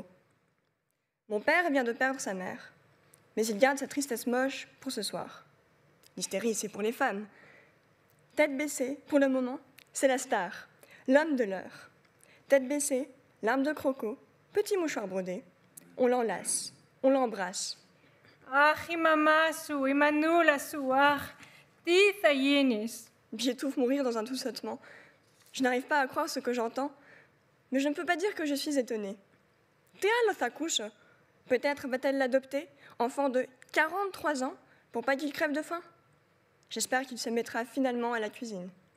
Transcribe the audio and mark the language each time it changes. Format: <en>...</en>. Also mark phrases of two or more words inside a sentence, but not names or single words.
<fr>Mon père vient de perdre sa mère, mais il garde sa tristesse moche pour ce soir. L'hystérie, c'est pour les femmes. Tête baissée, pour le moment, c'est la star, l'homme de l'heure. Tête baissée, larme de croco, petit mouchoir brodé. On l'enlace, on l'embrasse.</fr> <el>Ach, η μαμά σου, η μανούλα σου, αχ, τι θα γίνεις?</el> <fr>J'étouffe mon rire dans un toussotement. Je n'arrive pas à croire ce que j'entends, mais je ne peux pas dire que je suis étonnée. Théa Lothakush, peut-être va-t-elle l'adopter, enfant de 43 ans, pour pas qu'il crève de faim? J'espère qu'il se mettra finalement à la cuisine.</fr>